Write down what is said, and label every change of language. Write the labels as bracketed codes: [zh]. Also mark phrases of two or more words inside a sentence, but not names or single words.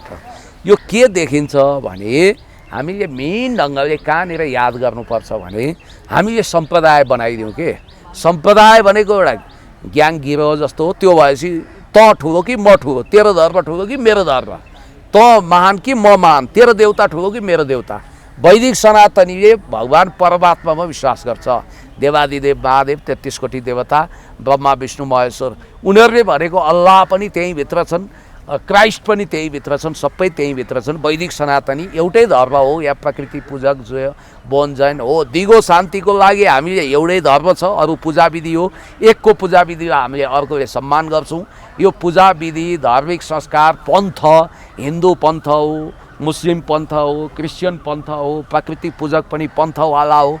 [ne] यो के देखिन्छ भने हामीले मेन ढङ्गले कहाँनिर याद गर्नुपर्छ भने हामीले सम्प्रदाय बनाइदिउँ के। सम्प्रदाय भनेको एउटा ग्याङ गिरोह जस्तो हो। त्यो भएपछि त ठुलो कि म ठुलो, तेरो धर्म ठुलो कि मेरो धर्म, त महान कि म महान, तेरो देवता ठुलो कि मेरो देवता। वैदिक सनातनीले भगवान् परमात्मामा विश्वास गर्छ। देवादिदेव महादेव 33 कोटी देवता, ब्रह्मा विष्णु महेश्वर, उनीहरूले भनेको अल्लाह पनि त्यहीँभित्र छन्, क्राइस्ट पनि त्यहीँभित्र छन्, सबै त्यहीँभित्र छन्। वैदिक सनातनी एउटै धर्म हो, या प्रकृति पूजक जो बोन जैन हो। दिगो शान्तिको लागि हामीले एउटै धर्म छ, अरू पूजा विधि हो। एकको पूजा विधि हामीले अर्कोले सम्मान गर्छौँ। यो पूजा विधि, धार्मिक संस्कार, पन्थ, हिन्दू पन्थ हो, मुस्लिम पन्थ हो, क्रिस्चियन पन्थ हो, प्रकृति पूजक पनि पन्थवाला हो।